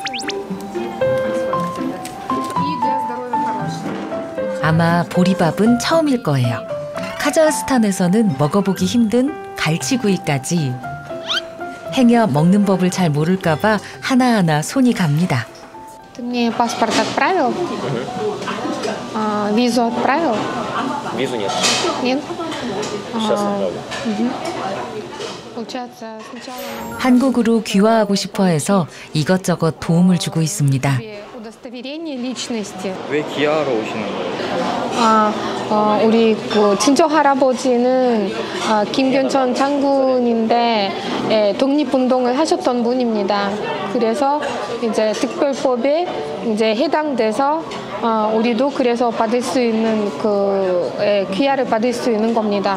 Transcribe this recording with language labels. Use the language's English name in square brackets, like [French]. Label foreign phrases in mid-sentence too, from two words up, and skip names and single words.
[Korean] 아마 보리밥은 처음일 거예요. 카자흐스탄에서는 먹어보기 힘든 갈치구이까지. 행여 먹는 법을 잘 모를까 봐 하나하나 손이 갑니다. [Russian] Ты мне паспорт отправил? Визу отправил? Визу нет. Нет? Сейчас отправлю. Получается, сначала [Korean] 한국으로 귀화하고 싶어 해서 이것저것 도움을 주고 있습니다. [Russian] удостоверение личности. [Korean] 왜 기아하러 오시는 거예요? 우리 그 친정 할아버지는 김경천 장군인데 독립운동을 하셨던 분입니다. 그래서 이제 특별법에 이제 해당돼서 우리도 그래서 받을 수 있는 귀하를 받을 수 있는 겁니다.